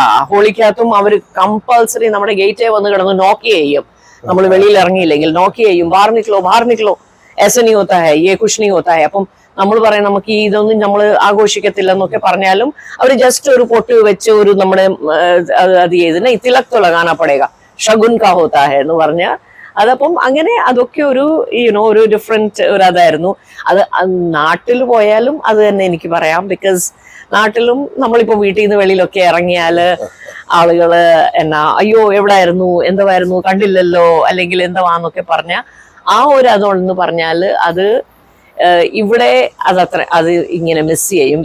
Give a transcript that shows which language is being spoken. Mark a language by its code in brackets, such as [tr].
[ml] ഹോളിക്കകത്തും അവര് കമ്പൾസറി നമ്മുടെ ഗേറ്റേ വന്ന് കിടന്ന് നോക്കി ചെയ്യും. നമ്മൾ വെളിയിൽ ഇറങ്ങിയില്ലെങ്കിൽ നോക്കി ചെയ്യും, [hi] ബാഹർ നിക്ലോ ऐसा नहीं होता है, [ml] ये कुछ नहीं होता है. അപ്പം നമ്മൾ പറയും നമുക്ക് ഇതൊന്നും നമ്മൾ ആഘോഷിക്കത്തില്ല എന്നൊക്കെ പറഞ്ഞാലും അവർ ജസ്റ്റ് ഒരു പൊട്ട് വെച്ച് നമ്മുടെ അത് ചെയ്തിന് [hi] തിലക് तो लगाना पड़ेगा, शगुन का होता है [ml] എന്ന് പറഞ്ഞ അതപ്പം അങ്ങനെ അതൊക്കെ ഒരു ഒരു ഡിഫറെന്റ് ഒരു അതായിരുന്നു. അത് നാട്ടിൽ പോയാലും അത് തന്നെ എനിക്ക് പറയാം. ബിക്കോസ് നാട്ടിലും നമ്മളിപ്പോ വീട്ടിൽ നിന്ന് വെളിയിലൊക്കെ ഇറങ്ങിയാല് ആളുകള് അയ്യോ എവിടായിരുന്നു, എന്തുവായിരുന്നു, കണ്ടില്ലല്ലോ, അല്ലെങ്കിൽ എന്തുവാന്നൊക്കെ പറഞ്ഞ ആ ഒരു അതൊന്ന് പറഞ്ഞാല് അത് ഇവിടെ അത് ഇങ്ങനെ മിസ് ചെയ്യും.